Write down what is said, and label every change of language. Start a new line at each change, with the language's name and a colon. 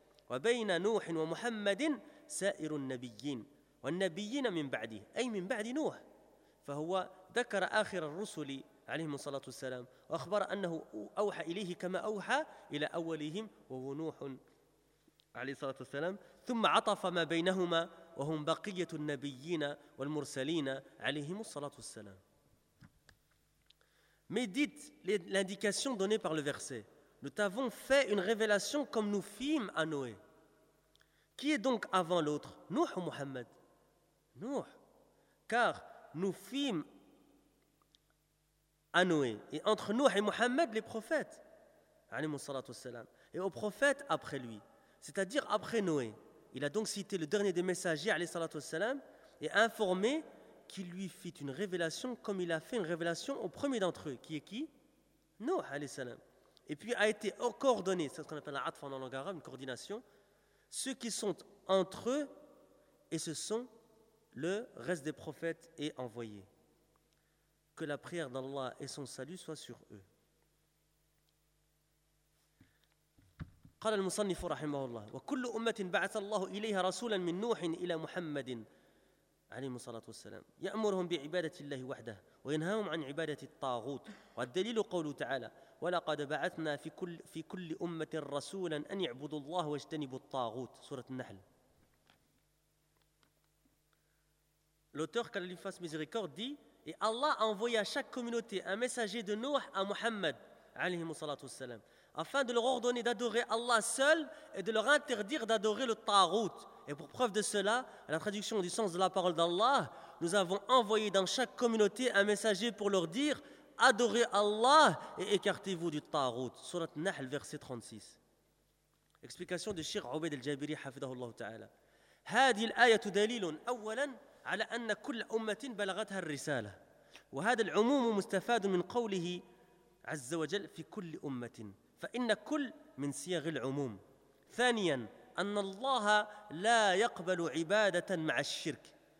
Arabic: وبين نوح ومحمد سائر النبيين والنبيين من بعده، أي من بعد نوح، فهو ذكر آخر الرسل عليهم الصلاة والسلام وأخبر أنه أوحى إليه كما أوحى إلى أولهم وهو نوح عليه الصلاة والسلام، ثم عطف ما بينهما وهم بقية النبيين والمرسلين عليهم الصلاة والسلام.
French: Mais dites l'indication donnée par le verset. Nous t'avons fait une révélation comme nous fîmes à Noé. Qui est donc avant l'autre, Nuh ou Muhammad? Nuh. Car nous fîmes à Noé. Et entre Nuh et Muhammad, les prophètes.
Arabic: Alayhi salatu wassalam.
French: Et aux prophètes après lui. C'est-à-dire après Noé. Il a donc cité le dernier des messagers,
Arabic: alayhi salatu wassalam,
French: et informé qu'il lui fit une révélation comme il a fait une révélation au premier d'entre eux. Qui est qui? Nuh,
Arabic: alayhi salam.
French: Et puis a été coordonné, c'est ce qu'on appelle la atfa en langue arabe, une coordination, ceux qui sont entre eux et ce sont le reste des prophètes et envoyés. Que la prière d'Allah et son salut soient sur eux.
Arabic: قال المصنف رحمه الله وكل أمة بعث الله إليها رسولا من نوح إلى محمد عليه الصلاة والسلام يأمرهم بعبادة الله وحده وينهاهم عن عبادة الطاغوت والدليل قوله تعالى ولقد بعثنا في كل أمة رسولا أن يعبدوا الله واجتنبوا الطاغوت سورة النحل.
French: L'auteur qu'Allah lui fasse miséricorde dit: et Allah a envoyé à chaque communauté un messager de Nuh à Muhammad
Arabic: عليه الصلاة والسلام
French: afin de leur ordonner d'adorer Allah seul et de leur interdire d'adorer le Tagout. Et pour preuve de cela, à la traduction du sens de la parole d'Allah, nous avons envoyé dans chaque communauté un messager pour leur dire « Adorez Allah et écartez-vous du Tagout » Surat Nahl, verset 36. Explication de Cheikh Obaid al-Jabiri, hafidahullah ta'ala.
Arabic: « هذه الآية دليل أولا على أن كل أمة بلغتها الرسالة وهذا العموم مستفاد من قوله عز وجل في كل أمة » فإن كل من صيغ العموم. ثانيا أن الله لا يقبل عبادة مع الشرك.